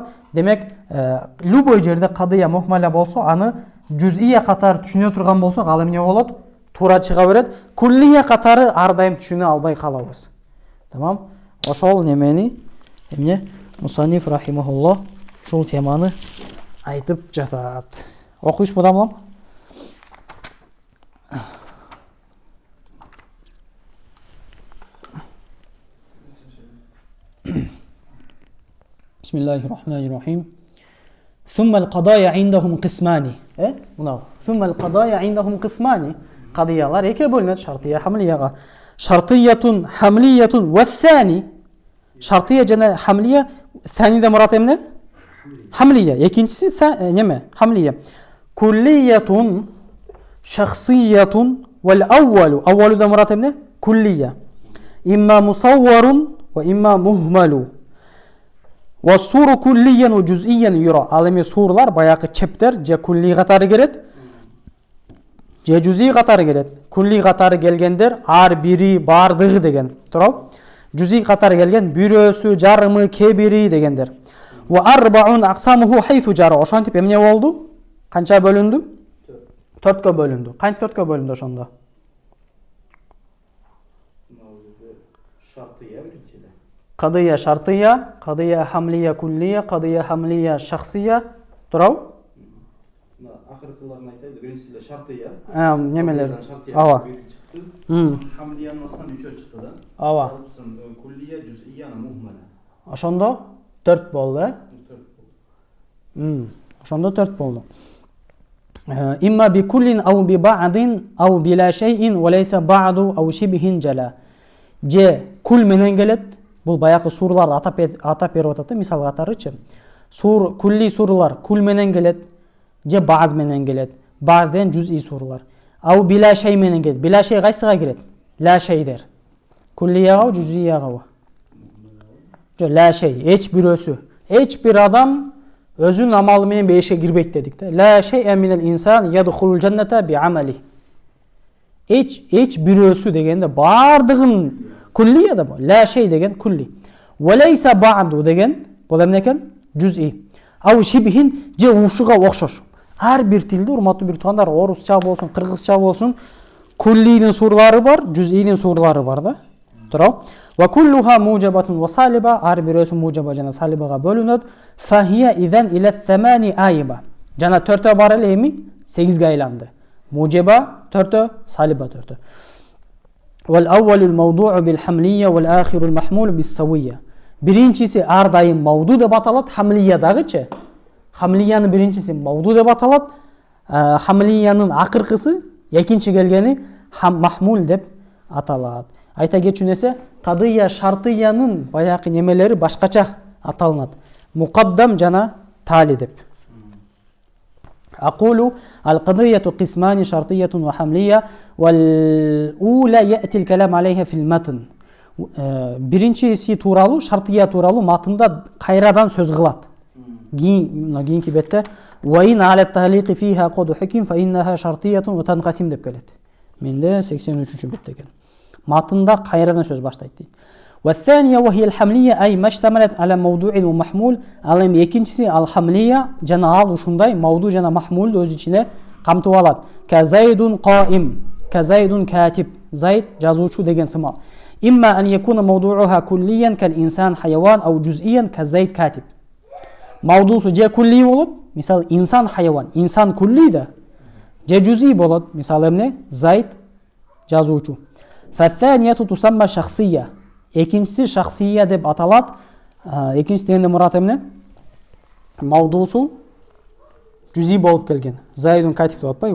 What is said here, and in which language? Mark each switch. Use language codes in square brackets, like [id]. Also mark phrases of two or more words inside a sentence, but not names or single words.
[ky] Демек, любой жерде [ar] قضية مهملة [ky] болсо, аны жуз'ия катары түшүнө турган болсо, ал эмне болот? Туура чыга берет. Куллия катары ар дайым түшүнө албай калабыз. Тамам? Ошол немени эмне [ar] مصنف رحمه الله [ky] ушул теманы айтып жатат. Окуйсузбу дамлам? [ar] بسم الله الرحمن الرحيم. ثم القضايا عندهم قسمان. ثم القضايا عندهم قسمان. [ky] Qadiyalar эке бөлүнөт, [ar] шартия, хамлияга. شرطية حملية والثاني. [ky] Шартия жана хамлия, thaniде мурат эмне? Хамлия. Экинчиси неме? Хамлия. [ar] كلية شخصية والأول. [ky] Аввалуда мурат эмне? Куллия. [ar] إما مسور وإما مهمل. والسور كليا وجزئيا يرى. [ky] Ал эми сурлар баягы чептер же кулли катары келет, же жуз'i катары келет. Кулли катары келгендер ар бири бардыгы деген. Туурабы? Жуз'i катары келген бирөөсү, жарымы, кебири дегендер. [ar] وأربع أقسامه حيث جرى. [ky] Ошентип эмне болду? Канча бөлүндү? 4кө бөлүндү. Кантип 4кө бөлүндү ошондо? Шартия биринчиде. [ar] قضية شرطية قضية حملية كلية قضية حملية شخصية. [ky] Турабы? Акыркыларын айтайды. Биринчиде шартия. Немелер? Ава. Хамлиянын астынан 3 чыкты да. Ава. Куллия, жуз'ия, мухмала. Ошондо 4 болду, 4 болду. Ошондо 4 болду. [ar] إما بكل أو ببعض أو بلا شيء وليس بعض أو شبه جلا. [ky] Же кул менен келет. Бул баягы сурларды атап берип атат, мисал катарычы. Сур, кулли сурлар кул менен келет, же бааз менен келет. Бааз деген жуз'i сурлар. [ar] أو بلا شيء [ky] менен келет. Била шей кайсыга кирет? Ла шейдер. Куллияга, жуз'ияга. Жо [ar] لا شيء, [ky] эч бирөөсү. Эч бир адам өзүнүн амалы менен бейишке кирбейт дедик да. [ar] لا شيء من الإنسان يدخل الجنة بعمله. [ky] Эч бирөөсү дегенде бардыгын куллия да бу. [ar] لا شيء [ky] деген кулли. [ar] وليس بعض [ky] деген бул эмне экен? Жуз'i. [ar] أو شبه [ky] же ушуга окшош. Ар бир тилде, урматтуу бир туугандар, орусча болсун, кыргызча болсун, куллинин сурлары бар, жуз'инин сурлары бар да. Туурабы? [ar] وكلها موجبة وسالبة, [ky] ар бирөөсү мужаба жана салибага бөлүнөт. [ar] فهي إذن إلى ثمان آيبة. [ky] Жана 4тө бар эле эми 8ге айланды. Мужаба 4тө, салиба 4тө. [ar] والأول الموضوع بالحملية والآخر المحمول بالسوية. [ky] Биринчиси ар дайым мавду деп аталат, хамлиядагычы. Хамлиянын биринчиси мавду деп аталат, хамлиянын акыркысы, экинчи келгени махмул деп аталат. Айта кетчү нерсе, кадыя шартыянын баягы немелери башкача аталынат. Мукаддам жана тали деп. [ar] أقول القضية قسمان شرطية وحملية والأولى يأتي الكلام عليها في المتن. [ky] Биринчиси тууралуу, шартия тууралуу матында кайрадан сөз кылат. Кийинки бетте [ar] وإن على التعليق فيها قد حكم فإنها شرطية وتنقسم [ky] деп келет. Менде 83 бетте экен. Матында кайрадан сөз баштайт дейт. [ar] والثانية وهي الحملية أي ما اشتملت على موضوع ومحمول. [ky] Ал эми экинчиси ал хамлия жана ал ушундай мавду жана махмулду өз ичине камтып алат. [ar] كزيد قائم كزيد كاتب, [ky] Зайд жазуучу деген сымал. [ar] إما أن يكون موضوعها كليا كالإنسان حيوان أو جزئيا كزيد كاتب. [ky] موضوعه جه كلي болот, мисал [ar] إنسان حيوان, [ky] инсан кулли да. Же جزئي болот, мисал эмне Зайд жазуучу. [ar] فالثانية تسمى شخصية. [ky] Экинчиси шахсия деп аталат. Экинчиси дегенде мурат эмне? Мавдусу جزئي болуп келген. [ar] زيد كاتب [ky] деп атпайбы?